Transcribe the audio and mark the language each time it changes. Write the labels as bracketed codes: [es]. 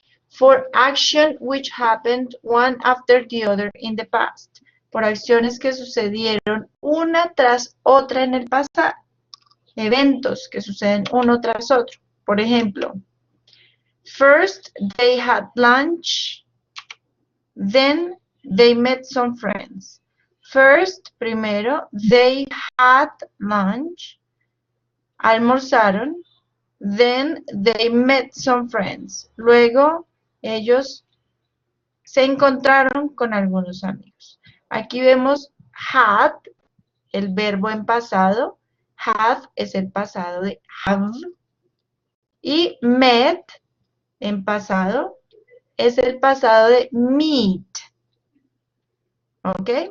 [en] For action which happened one after the other in the past. [es] Por acciones que sucedieron una tras otra en el pasado. Eventos que suceden uno tras otro. Por ejemplo, [en] first they had lunch, then they met some friends. First, primero, they had lunch, [es] almorzaron. [en] Then they met some friends. [es] Luego ellos se encontraron con algunos amigos. Aquí vemos had, el verbo en pasado. Had es el pasado de have. Y met en pasado es el pasado de meet. ¿Ok?